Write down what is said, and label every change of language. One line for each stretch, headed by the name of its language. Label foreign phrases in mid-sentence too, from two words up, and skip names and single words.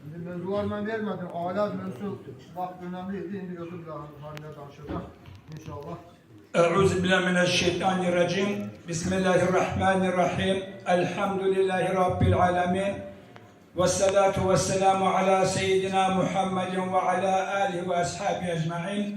Azerbaijani: mevzular mən vermədim. Ailə mövzusu vaxt önemliydi. İndi götürüb haline danışacaq inşallah.
Arabic: أعوذ بالله من الشيطان الرجيم. بسم الله الرحمن الرحيم. الحمد لله رب العالمين. والصلاة والسلام على سيدنا محمد وعلى آله وأصحابه أجمعين.